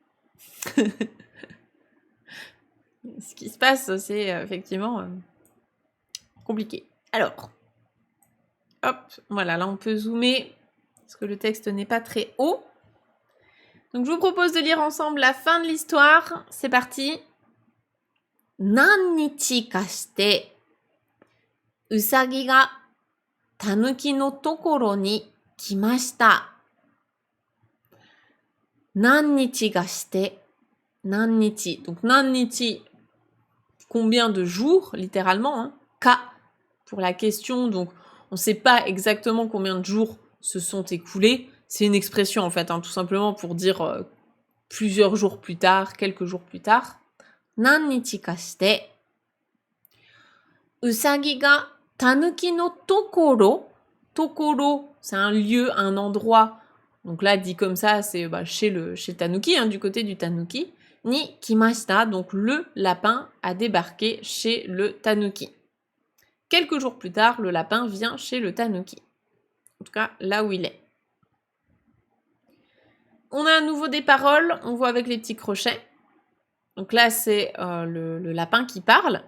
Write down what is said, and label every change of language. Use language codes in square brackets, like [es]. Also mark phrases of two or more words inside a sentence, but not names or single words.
[fr] Ce qui se passe, c'est effectivement compliqué. Alors, hop, voilà, là on peut zoomer parce que le texte n'est pas très haut. Donc je vous propose de lire ensemble la fin de l'histoire. C'est parti. [ja] 何日かして兎が狸の所に来ました. 何日がして. Nannichi. [fr] Donc nannichi, combien de jours, littéralement, hein. Ka, pour la question, donc on ne sait pas exactement combien de jours se sont écoulés. C'est une expression, en fait, hein, tout simplement pour dire plusieurs jours plus tard, quelques jours plus tard. [ja] 何日かして. 兎が狸の所. Tokoro, [fr] c'est un lieu, un endroit. Donc là, dit comme ça, c'est chez Tanuki, hein, du côté du Tanuki. [ja] に来ました, [fr] donc le lapin a débarqué chez le Tanuki. Quelques jours plus tard, le lapin vient chez le Tanuki. En tout cas, là où il est. On a à nouveau des paroles, on voit avec les petits crochets. Donc là, c'est le lapin qui parle.